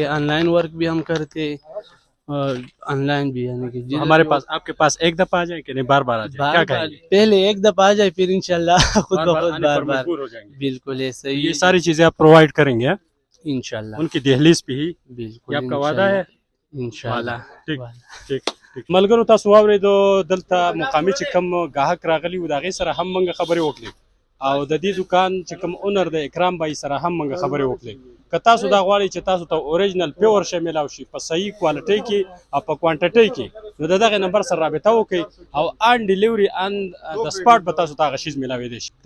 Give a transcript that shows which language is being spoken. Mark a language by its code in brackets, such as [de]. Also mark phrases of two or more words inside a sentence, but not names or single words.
[en] online work [ur] بھی ہم کرتے اور آن لائن بھی، یعنی کہ ہمارے پاس آپ کے پاس ایک دفعہ آ جائیں کہ نہیں بار بار آ جائیں؟ کیا کہیں گے؟ پہلے ایک دفعہ آ جائے پھر انشاءاللہ خود بخود آنے بار پر بار. مجبور ہو جائیں گے. بالکل ایسا یہ ہی ساری چیزیں آپ پرووائڈ کریں گے انشاءاللہ. ان کی دہلیز پہ ہی؟ بالکل یہ آپ کا وعدہ ہے؟ انشاءاللہ. ٹھیک. [ps] ملګرو تاسو واورئ دلته مقامي چې کم ګاهک راغلي و د هغې سره هم موږ خبرې وکړې او د دې دکان چې کوم اونر د اکرام بای سره هم موږ خبرې وکړې که تاسو دا غواړئ چې تاسو ته [en] original pure [ps] شی میلاو شي په صحیح کوالټۍ کې او په کوانټټۍ کې نو د دغه نمبر سره رابطه وکړئ او [en] on delivery on the spot [ps] به تاسو ته هغه شیز میلاویدلی شي.